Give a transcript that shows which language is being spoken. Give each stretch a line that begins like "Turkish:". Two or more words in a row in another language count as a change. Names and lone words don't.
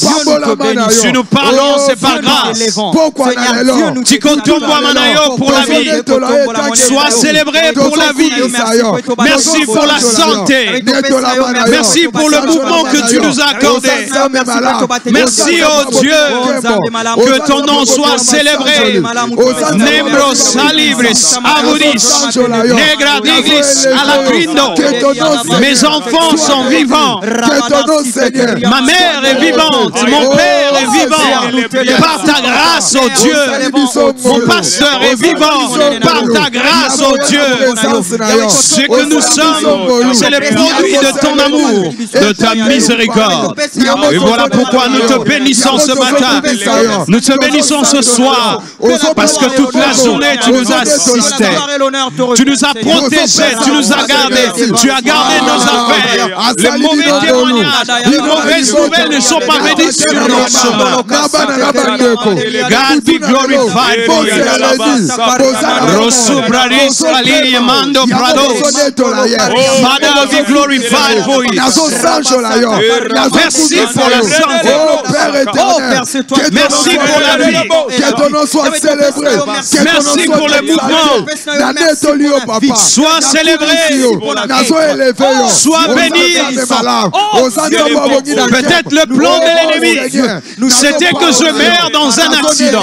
French: Si nous parlons, c'est par grâce.
Lingala: Tikotomboa manayo
French: pour la vie. Sois célébré pour la vie. Merci pour la santé. Merci pour le mouvement que tu nous as accordé. Merci, oh Dieu, que ton nom soit célébré. Nembros salibris, aburis, negra diglis, alacrindo. Mes enfants sont vivants. Ma mère est vivante. Mon père est vivant. Par ta grâce, oh Dieu. Mon pasteur est vivant. Par ta grâce, oh Dieu. Ce que nous sommes, c'est le produit de ton amour, de ta miséricorde. Et voilà pourquoi nous te bénissons ce matin. Nous te bénissons ce soir. Parce que toute la journée, tu nous as assistés. Tu nous as protégés. Tu nous as gardés. Tu as gardé nos affaires. Les mauvais témoignages, les mauvaises nouvelles ne sont pas venues sur nos chemins.
English: God be glorified for you. Rosubraris Aliniamando Prados. Father be glorified for you.
French: Merci pour la santé. Merci pour la vie. Que ton nom soit célébré. Merci pour le mouvement. Sois célébré. Sois béni. Peut-être le plan de l'ennemi, c'était que je meure dans un accident.